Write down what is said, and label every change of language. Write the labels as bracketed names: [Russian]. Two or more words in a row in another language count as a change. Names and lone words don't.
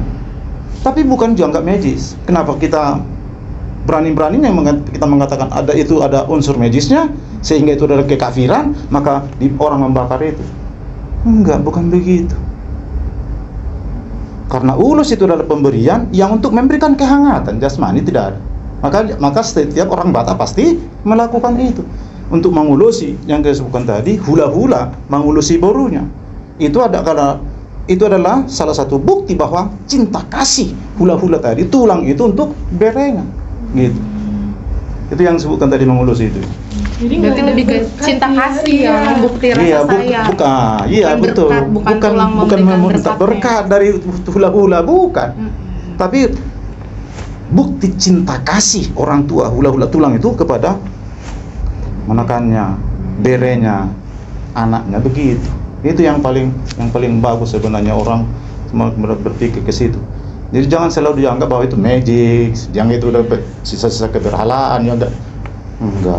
[Indonesian] Tapi bukan dianggap magis. Kenapa kita berani-beraninya kita mengatakan ada unsur magisnya, sehingga itu adalah kekafiran, maka orang membakar itu? Enggak, bukan begitu. Karena ulus itu adalah pemberian yang untuk memberikan kehangatan jasmani, tidak ada. Maka setiap orang Batak pasti melakukan itu untuk mengulusi yang saya sebutkan tadi, hula-hula mengulusi borunya. Itu adalah salah satu bukti bahwa cinta kasih hula-hula tadi, tulang itu untuk berenya, gitu. Itu yang disebutkan tadi mengulusi itu. Jadi berarti lebih ke cinta kasih ya, membukti rasa sayang. Iya betul. Bukan meminta berkat dari hula-hula, bukan. Tapi bukti cinta kasih orang tua hula-hula tulang itu kepada menekannya, berenya, anaknya, begitu. Itu yang paling bagus sebenarnya, orang berpikir ke situ. Jadi jangan selalu dianggap bahwa itu magic, yang itu udah sisa-sisa keberhalaan, ya enggak.